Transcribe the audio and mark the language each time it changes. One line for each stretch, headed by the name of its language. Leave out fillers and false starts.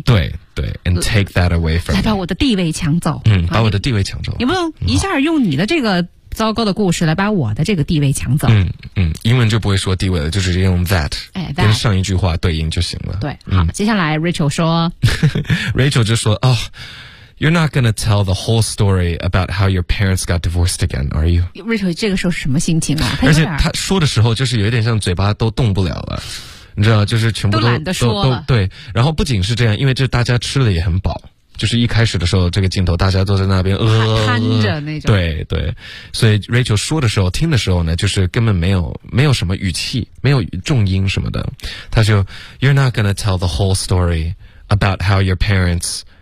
English: 对对 ，and take that away from me，
Chinese: 来把我的地位抢走。嗯，把我的地位抢走。你不能一下用你的这个糟糕的故事来把我的这个地位抢走。嗯嗯，英文就不会说地位了，就直接用 that，哎 ，that 跟上一句话对应就行了。对，好，嗯、接下来 Rachel 说，Rachel 就说哦。
English: You're not going to tell the whole story about how your parents got divorced again, are you?
Chinese: Rachel, 这个时候什么心情啊？而且他说的时候就是有点像嘴巴都动不了了，你知道，就是全部都懒得说了。对，然后不仅是这样，因为这大家吃的也很饱，就是一开始的时候这个镜头大家都在那边瘫着那种。对对，所以 Rachel 说的时候听的时候呢，就是根本没有什么语气，没有重音什么的，他就
English: You're not going to tell the whole story about how your parents...